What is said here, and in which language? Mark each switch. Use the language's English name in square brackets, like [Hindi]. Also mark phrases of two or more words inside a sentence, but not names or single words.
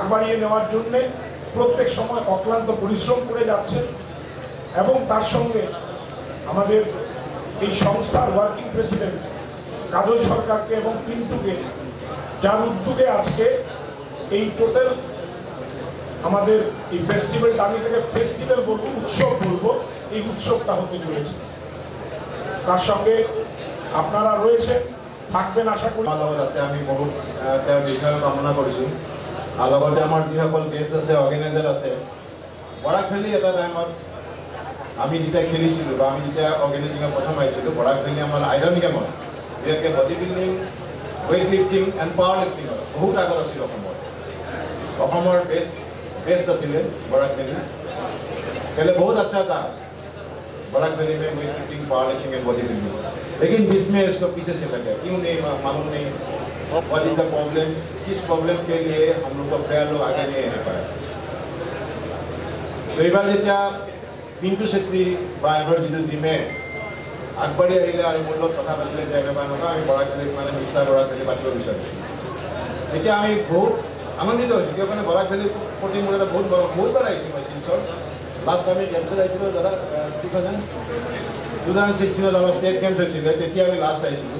[Bangla] বাড়িয়ে নেওয়ার জন্যে প্রত্যেক সময় অক্লান্ত পরিশ্রম করে যাচ্ছেন এবং তার সঙ্গে আমাদের এই সংস্থার [English] working president [Bangla] কাজল সরকারকে এবং পিন্টুকে, যার উদ্যোগে আজকে এই টোটাল আমাদের এই ফেস্টিভ্যালটা, আমি এটাকে ফেস্টিভ্যাল বলবো, উৎসব বলবো, এই উৎসবটা হতে চলেছে। তার সঙ্গে আপনারা রয়েছেন, থাকবেন আশা করি। [Assamese] আমার লগত আছে, আমি বহুত তেওঁৰ দীৰ্ঘায়ু কামনা কৰিছোঁ। আৰু লগতে আমাৰ যিসকল গেষ্ট আছে, অৰ্গেনাইজাৰ আছে, বৰাক ভেলী এটা টাইমত আমি যেতিয়া খেলিছিলোঁ বা আমি যেতিয়া অৰ্গেনাইজিঙত প্ৰথম আহিছিলোঁ, বৰাক ভেলী আমাৰ আইৰণ গেমত, বিশেষকৈ [English] body building, weight lifting and power lifting [Assamese] বহুত আগত আছিল অসমৰ বেষ্ট আছিল [Hindi] बराक वैली पहले बहुत अच्छा था बराक वैली में [English] weight lifting, power lifting and body building, [Hindi] लेकिन बीच में इसको पीछे से लगा। [Assamese] क्यों नहीं मालूम नहीं, [English] what is the problem, [Assamese] किस प्रॉब्लम के लिए हम लोग को प्लेयर लोग आगे नहीं आ पाए। তো এবাৰ যেতিয়া पिंटू छेत्री বা এবাৰ যিটো জিমে আগবাঢ়ি আহিলে আৰু মোৰ লগত কথা পাতিলে যে এবাৰ নহয় আমি বৰাক ভেলীত মানে মিষ্টাৰ বৰাক ভেলী পাতিব বিচাৰিছোঁ, তেতিয়া আমি বহুত আনন্দিত হৈছোঁ। কিয় মানে বৰাক ভেলীৰ প্ৰতি মোৰ এটা বহুতবাৰ আহিছোঁ মই শিলচৰ। লাষ্ট আমি গেমছত আহিছিলোঁ দাদা 2016 আমাৰ [English] state games [Assamese] হৈছিলে, তেতিয়া আমি লাষ্ট আহিছিলোঁ।